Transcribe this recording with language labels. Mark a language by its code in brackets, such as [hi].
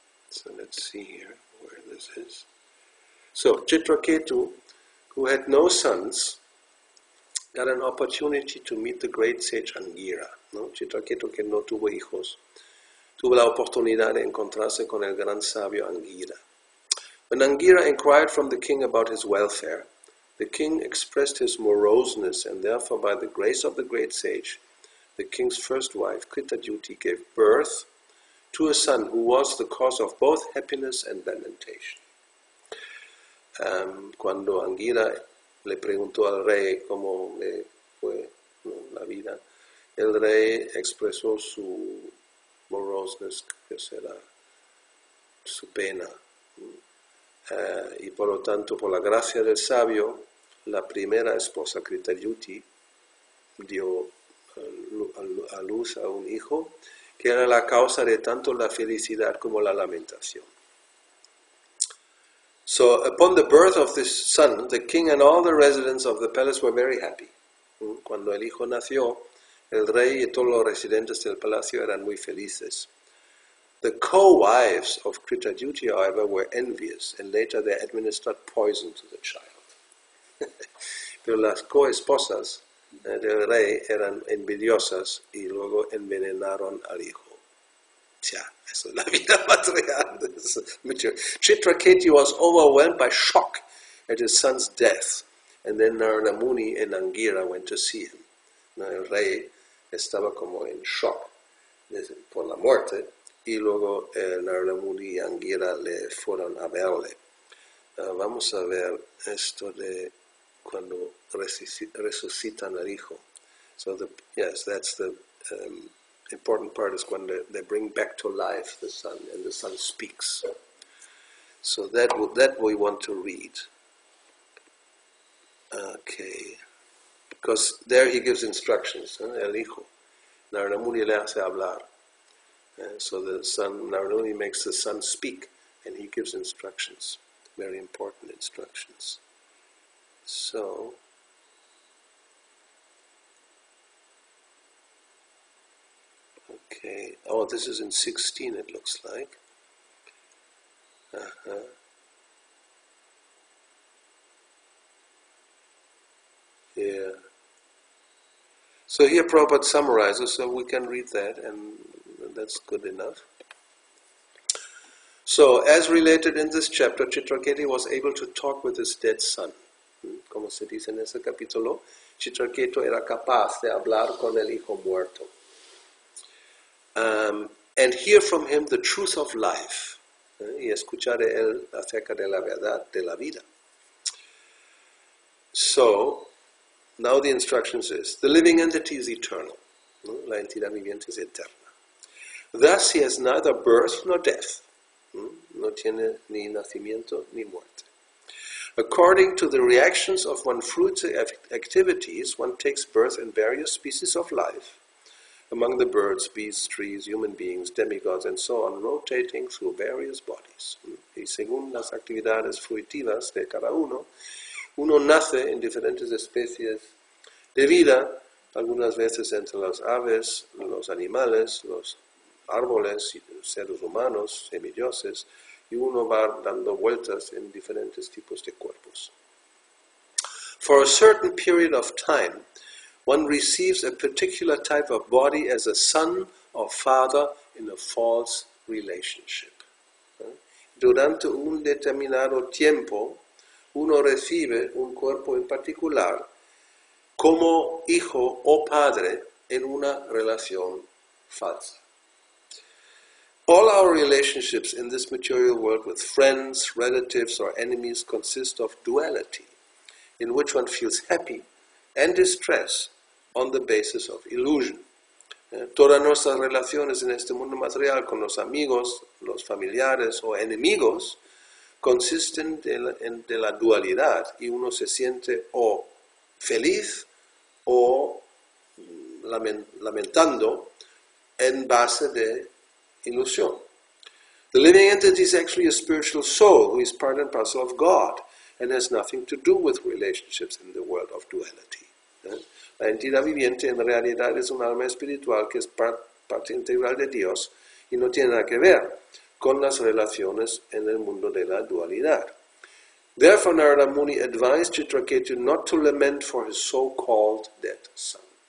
[en] So let's see here where this is. So Chitraketu, who had no sons, got an opportunity to meet the great sage Angira. [es] ¿No? Chitraketu, que no tuvo hijos, tuvo la oportunidad de encontrarse con el gran sabio Angira. [en] When Angira inquired from the king about his welfare, the king expressed his moroseness, and therefore by the grace of the great sage, the king's first wife, Kritadyuti, gave birth to a son who was the cause of both happiness and lamentation. [es] Cuando Angira le preguntó al rey cómo le fue, ¿no?, la vida, el rey expresó su moroseness, que será su pena. Y por lo tanto, por la gracia del sabio, la primera esposa, Kritadyuti, dio a luz a un hijo que era la causa de tanto la felicidad como la lamentación. [en] So, upon the birth of this son, the king and all the residents of the palace were very happy. [es] Cuando el hijo nació, el rey y todos los residentes del palacio eran muy felices. [en] The co-wives of Kritadyuti, however, were envious, and later they administered poison to the child. [es] Pero las co-esposas del rey eran envidiosas y luego envenenaron al hijo. Tja, eso es la vida material. [en] Chitraketu was overwhelmed by shock at his son's death, and then Narada Muni and Angira went to see him. [es] El rey estaba como en shock por la muerte, y luego Narada Muni y Angira le fueron a verle. Vamos a ver esto de cuando resucitan al hijo. [en] So yes, that's the important part, is when they bring back to life the son, and the son speaks. So that we want to read. Okay. Because there he gives instructions, [es] el hijo. Narada Muni le hace hablar. [en] So the son, Narada Muni makes the son speak, and he gives instructions, very important instructions. So, okay. Oh, this is in 16, it looks like. Yeah. So here Prabhupada summarizes, so we can read that, and that's good enough. So, as related in this chapter, Chitraketu was able to talk with his dead son. [es] Como se dice en ese capítulo, Chitraketu era capaz de hablar con el hijo muerto. [en] And hear from him the truth of life. [es] Y escuchar de él acerca de la verdad de la vida. [en] So, now the instructions is, the living entity is eternal. [es] La entidad viviente es eterna. [en] Thus he has neither birth nor death. [es] No tiene ni nacimiento ni muerte. [en] According to the reactions of one's fruitive activities, one takes birth in various species of life, among the birds, beasts, trees, human beings, demigods, and so on, rotating through various bodies. [es] Y según las actividades fruitivas de cada uno, uno nace en diferentes especies de vida, algunas veces entre las aves, los animales, los árboles, seres humanos, semidioses, y uno va dando vueltas en diferentes tipos de cuerpos. [en] For a certain period of time, one receives a particular type of body as a son or father in a false relationship. [es] Durante un determinado tiempo, uno recibe un cuerpo en particular como hijo o padre en una relación falsa. [en] All our relationships in this material world with friends, relatives, or enemies consist of duality, in which one feels happy and distress on the basis of illusion. [es] Todas nuestras relaciones en este mundo material con los amigos, los familiares o enemigos consisten de la dualidad, y uno se siente o feliz o lamentando en base de illusion. [en] The living entity is actually a spiritual soul who is part and parcel of God and has nothing to do with relationships in the world of duality. [es] La entidad viviente en realidad es un alma espiritual que es parte integral de Dios y no tiene nada que ver con las relaciones en el mundo de la dualidad. [en] Therefore, Narada Muni advised Chitraketu not to lament for his so-called dead son.